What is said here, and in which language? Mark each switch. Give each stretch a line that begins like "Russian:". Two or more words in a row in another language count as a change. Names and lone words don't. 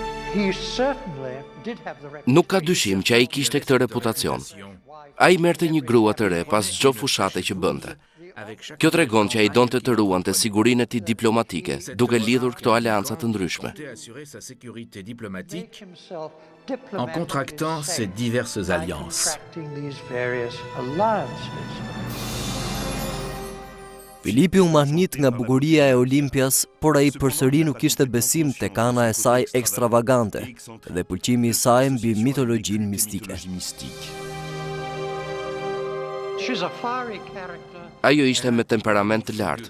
Albanian: Nuk ka dyshim që ai kishte këtë reputacion. Ai merrte një grua të re pas çdo fushate që bënte. Kjo tregon që ai donte të ruante sigurinë e tij diplomatike, duke lidhur këto aleanca të ndryshme.
French: En contractant ces diverses alliances.
Albanian: Filipi u mahnit nga bukuria e Olimpias, por ai përsëri nuk kishte besim tek ana e saj ekstravagante dhe pëlqimi i saj mbi mitologjinë mistike. Ajo ishte me temperament të lartë.